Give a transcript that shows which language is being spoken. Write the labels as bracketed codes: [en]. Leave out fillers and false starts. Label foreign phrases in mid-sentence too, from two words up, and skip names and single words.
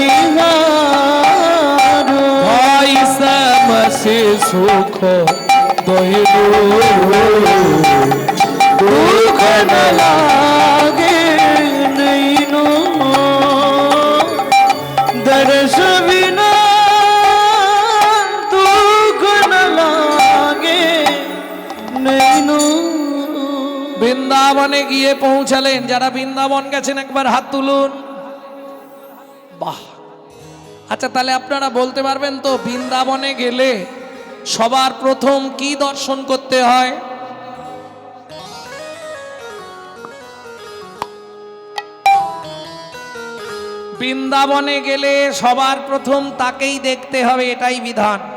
[hi] निहारू, भाई सम से सुख दइनो, दुख न लागे नैनो, दर्श बिना दुख न लागे नैनो। [bn] বৃন্দাবনে গিয়ে পৌঁছালেন। যারা বৃন্দাবন গেছেন একবার হাত তুলুন। বাহ! আচ্ছা, তাহলে আপনারা বলতে পারবেন তো বৃন্দাবনে গেলে সবার প্রথম কি দর্শন করতে হয়? বৃন্দাবনে গেলে সবার প্রথম তাকেই দেখতে হবে, এটাই বিধান।